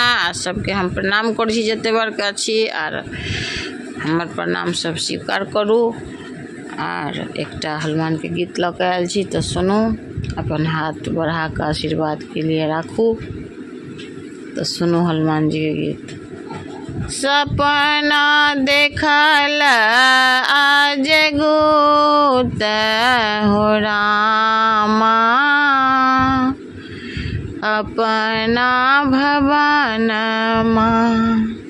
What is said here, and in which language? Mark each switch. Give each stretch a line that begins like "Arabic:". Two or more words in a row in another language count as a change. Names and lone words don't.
Maithili: आ सबके हम प्रणाम करी जते बड़का छी आर हमर प्रणाम सब स्वीकार करू। आर एकटा हनुमान के गीत लऽ के आयल छी तो सुनू। अपन हाथ बढ़ा के आशीर्वाद के लिए राखू। तो सुनू हनुमान जी के गीत। सपना देखल आज गुत हो रामा, अपना भवन माँ।